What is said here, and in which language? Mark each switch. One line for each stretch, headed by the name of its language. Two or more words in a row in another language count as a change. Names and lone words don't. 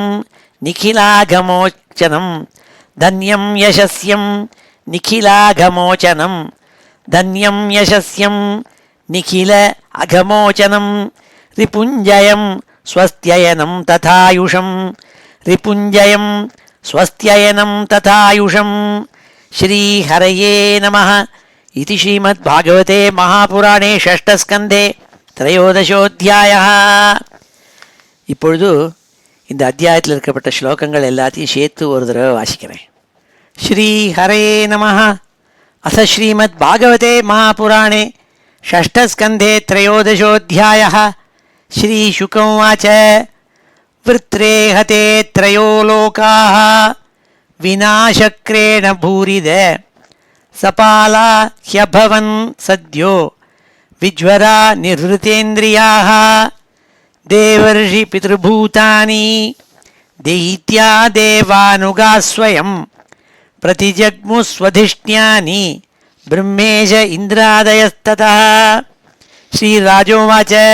Sanskrit: निखिलागमोचनं धन्यं यशस्यं निखिलागमोचनं धन्यं यशस्यं निखिल अघमोचनं रिपुञ्जयं स्वस्त्ययनं तथायुषं रिपुञ्जयं स्वस्त्ययनं तथायुषं श्रीहरये नमः इति श्रीमद्भागवते महापुराणे षष्ठस्कन्धे त्रयोदशोऽध्यायः.
Tamil: இப்பொழுது இந்த அத்தியாயத்தில் இருக்கப்பட்ட ஸ்லோகங்கள் எல்லாத்தையும் சேர்த்து ஒரு தடவை வாசிக்கிறேன்.
Sanskrit: श्री हरये नमः अथ श्रीमद् भागवते महापुराणे षष्ठस्कन्धे त्रयोदशोऽध्यायः. श्रीशुकौवाच वृत्रे हते त्रयो लोकाः विनाशक्रेण भूरिद सपाला ह्यभवन् सद्यो विज्वरा निर्वृतेन्द्रियाः देवर्षि पितृभूतानि दैत्या देवानुगा स्वयं प्रतिजग्मुस्वधिष्ण्यानि ब्रह्मेश इन्द्रादयस्ततः श्रीराजोवाच